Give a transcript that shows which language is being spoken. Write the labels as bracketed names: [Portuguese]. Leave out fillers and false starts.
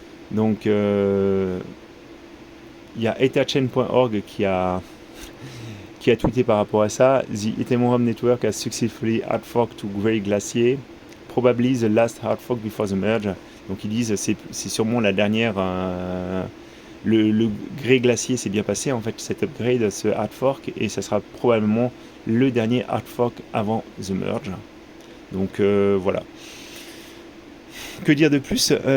[French] Donc il y a etherchain.org qui a tweeté par rapport à ça. [English] The Ethereum network has successfully hard forked to Grey Glacier, probably the last hard fork before the merge. [French] Donc ils disent c'est sûrement la dernière. Le Grey Glacier s'est bien passé en fait, cet upgrade, ce hard fork, et ça sera probablement le dernier hard fork avant the merge. Donc voilà. Que dire de plus?